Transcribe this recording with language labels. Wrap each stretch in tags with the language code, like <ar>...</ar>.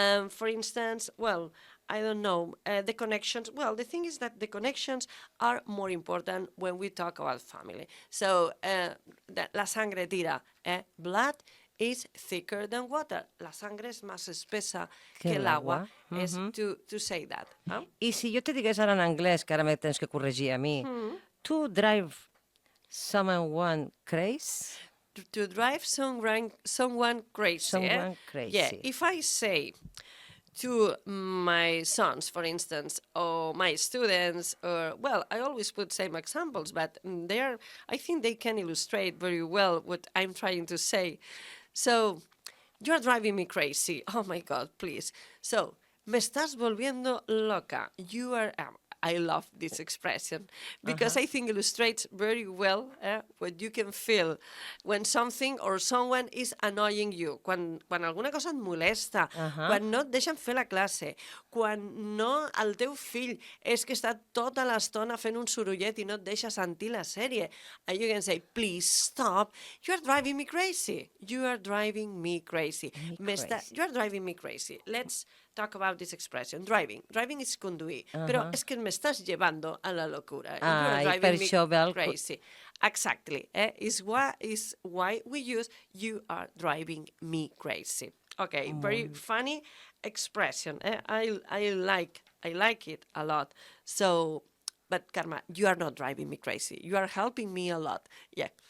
<en>For instance, well, I don't know, the connections. Well, the thing is that the connections are more important when we talk about family. So,</en> <es>la sangre tira,</es> <en>blood is thicker than water.</en> <es>La sangre és más espesa que l'agua.</es> <en>És to say that.</en> <ca>I si jo te digués ara en anglès, que ara me tens que corregir a mi,</ca> <en>to drive someone crazy? To drive someone crazy. Someone crazy. Yeah, if I say to my sons, for instance, or my students, or, well, I always put same examples, but I think they can illustrate very well what I'm trying to say. So, you're driving me crazy. Oh my God, please.</en> <es>So, me estás volviendo loca.</es> <en>You are... I love this expression because I think illustrates very well what you can feel when something or someone is annoying you.</en> <ca>Quan alguna cosa et molesta, quan no et deixen fer la classe, quan no el teu fill és que està tota l'estona fent un sorollet i no et deixa sentir la sèrie.</ca> <en>And you can say, please stop, you are driving me crazy. You are driving me crazy. You are driving me crazy. Let's talk about this expression. Driving is conduir.</en> <ca>Però és que m'estàs</ca> <es>llevando a la locura.</es> <en>You are driving me crazy. Exactly. Is why we use you are driving me crazy. Okay, very funny expression. I like it a lot. So, but Karma, you are not driving me crazy. You are helping me a lot. Yeah.</en>